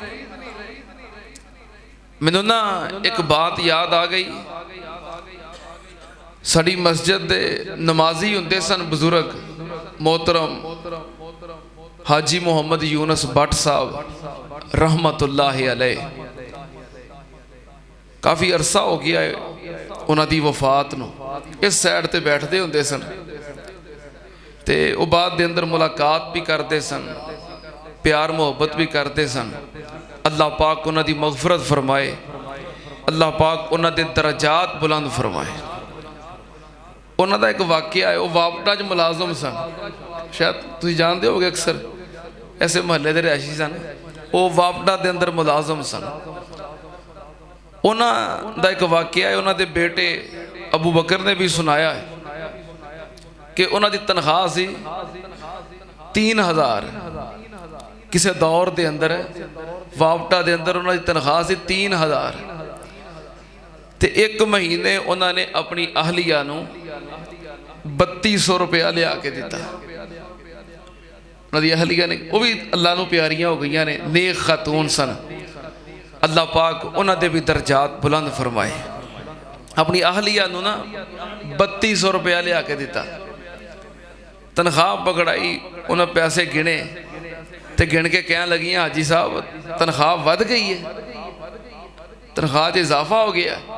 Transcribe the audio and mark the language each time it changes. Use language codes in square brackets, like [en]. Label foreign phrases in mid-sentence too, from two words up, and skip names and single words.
[pa] میں نے ایک بات یاد آ گئی، سڑی مسجد دے نمازی ہوندے سن بزرگ محترم حاجی محمد یونس بٹ صاحب [ar] رحمت اللہ علیہ، [pa] کافی عرصہ ہو گیا ہے انہاں دی وفات نو، اس سائیڈ تے بیٹھ دے ہوندے سن تے وہ بعد دے اندر ملاقات بھی کردے سن، پیار محبت بھی کردے سن۔ اللہ پاک انہاں دی مغفرت فرمائے، اللہ پاک انہاں دے درجات بلند فرمائے۔ انہاں دا ایک واقعہ ہے، وہ واپڈا جو ملازم سن، شاید تجھے جان دے ہوگے اکثر ایسے محلے دے رہائشی سن، وہ واپڈا دے اندر ملازم سن۔ انہاں دا ایک واقعہ ہے، انہاں دے بیٹے ابو بکر نے بھی سنایا ہے کہ انہاں دی تنخواہ سی 3000، کسے دور دے اندر ہے واپٹا دے اندر انہاں دی تنخواہ سی 3000، تے ایک مہینے انہاں نے اپنی اہلیہ نو 3200 روپیہ لے آ کے دیتا۔ انہاں دی اہلیہ نے، وہ بھی اللہ نو پیاریاں ہو گئیاں نے، نیک خاتون سن، اللہ پاک انہاں دے بھی درجات بلند فرمائے۔ اپنی اہلیہ نو نا 3200 روپیہ لے آ کے دیتا، تنخواہ پکڑائی، انہوں پیسے گنے تے گن کے کہنے لگی ہیں حاجی صاحب تنخواہ ود گئی ہے، تنخواہ تے اضافہ ہو گیا ہے۔